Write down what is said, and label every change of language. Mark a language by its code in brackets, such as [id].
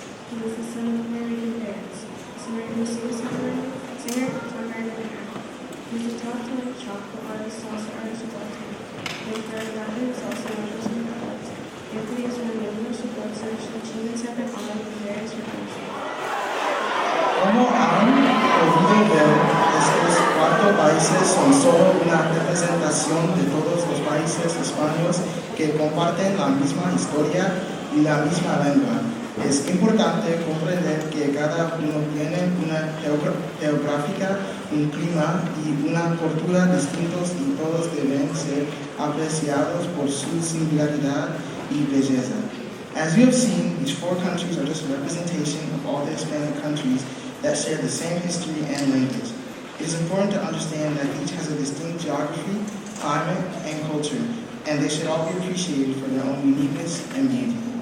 [en] He was the son of Puerto Rican parents. Singer, songwriter, and actor. He was a top-selling tropical artist, salsa artist of all time. He inspired Latin salsa lovers and poets. Anthony has won numerous awards and achievements have been honored in various [es] reconocimientos. Como han podido ver, estos 4 países son solo una representación de todos los países hispanos que comparten la misma historia y la misma lengua. Es importante comprender que cada uno tiene una geográfica, un clima y una cultura distintos y todos deben ser apreciados por su singularidad y belleza. [en] As you have seen, these 4 countries are just a representation of all the Hispanic countries that share the same history and language. It is important to understand that each has a distinct geography, climate, and culture, and they should all be appreciated for their own uniqueness and beauty.